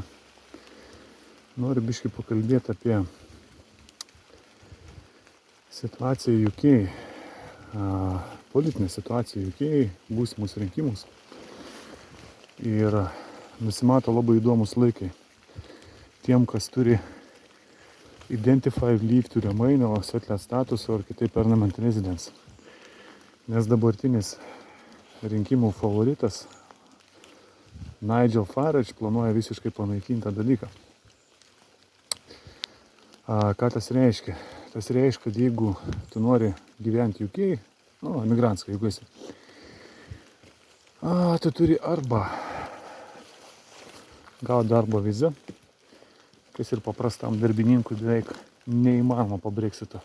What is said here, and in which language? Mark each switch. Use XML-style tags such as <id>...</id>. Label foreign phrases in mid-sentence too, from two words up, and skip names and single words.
<lt>Noriu biškį pakalbėti apie situaciją UK, politinę situaciją UK, būsimus rinkimus. Ir nusimato labai įdomus laikai. Tiem, kas turi</lt> <en>Identify Leave to Remain, o settled status,</en> <lt>ar kitaip</lt> <en>Permanent Residence.</en> <lt>Nes dabartinis rinkimų favoritas Nigel Farage planuoja visiškai panaikinti tą dalyką. Ką tas reiškia? Tas reiškia, kad jeigu tu nori gyventi UK, emigrantskai, jeigu esi, tu turi arba gauti darbo vizą, kas ir paprastam darbininkui beveik neįmanoma po Brexito.</lt>